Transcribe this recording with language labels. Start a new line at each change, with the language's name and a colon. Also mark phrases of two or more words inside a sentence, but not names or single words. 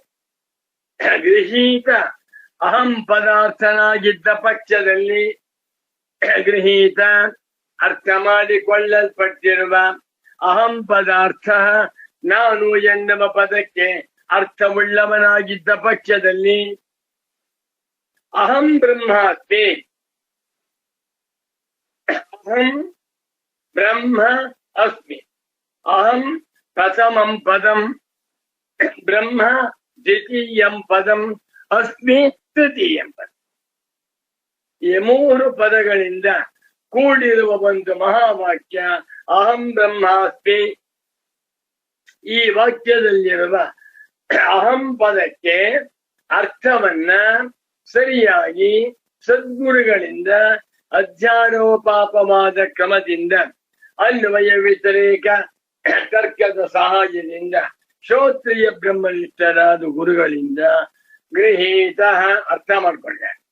Kannada: ಗೃಹೀತ ಅಹಂ ಪದಾರ್ಥನಾಗಿದ್ದ ಪಕ್ಷದಲ್ಲಿ, ಗೃಹೀತ ಅರ್ಥ ಮಾಡಿಕೊಳ್ಳಲ್ಪಟ್ಟಿರುವ, ಅಹಂ ಪದಾರ್ಥ ನಾನು ಎನ್ನುವ ಪದಕ್ಕೆ ಅರ್ಥವುಳ್ಳವನಾಗಿದ್ದ ಪಕ್ಷದಲ್ಲಿ,
Sanskrit: ಅಹಂ ಬ್ರಹ್ಮಾಸ್ಮಿ, ಅಹಂ ಬ್ರಹ್ಮ ಅಸ್ಮಿ, ಅಹಂ ಪ್ರಥಮಂ ಪದಂ, ಬ್ರಹ್ಮ ದ್ವಿತೀಯಂ ಪದಂ, ಅಸ್ಮಿ ತೃತೀಯಂ ಪದ.
Kannada: ಈ 3 ಪದಗಳಿಂದ ಕೂಡಿರುವ ಒಂದು ಮಹಾವಾಕ್ಯ
Sanskrit: ಅಹಂ ಬ್ರಹ್ಮಾಸ್ಮಿ.
Kannada: ಈ ವಾಕ್ಯದಲ್ಲಿರುವ ಅಹಂ ಪದಕ್ಕೆ ಅರ್ಥವನ್ನ ಸರಿಯಾಗಿ ಸದ್ಗುರುಗಳಿಂದ ಅಧ್ಯಾರೋಪಾಪವಾದ ಕ್ರಮದಿಂದ ಅನ್ವಯ ವ್ಯತಿರೇಕ ತರ್ಕದ ಸಹಾಯದಿಂದ ಶ್ರೋತ್ರಿಯ ಬ್ರಹ್ಮನಿಷ್ಠರಾದ ಗುರುಗಳಿಂದ ಗೃಹೀತ ಅರ್ಥ ಮಾಡ್ಕೊಂಡೆ.